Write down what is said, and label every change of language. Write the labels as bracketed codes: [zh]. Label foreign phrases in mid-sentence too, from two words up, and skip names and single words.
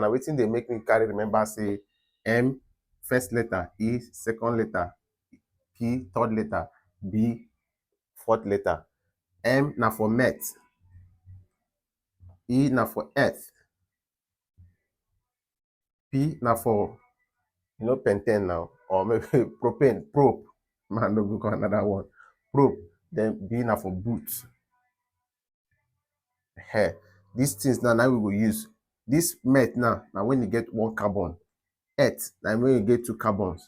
[pcm] Now wetin dey make me carry remember say M first letter, E second letter, P third letter, B fourth letter. M na for met, E na for earth, P na for pentane now, or maybe propane, probe. Man, no go call another one. Probe. Then B na for boot. Hey, these things now we go use. This met now when you get one carbon. Earth now when you get two carbons.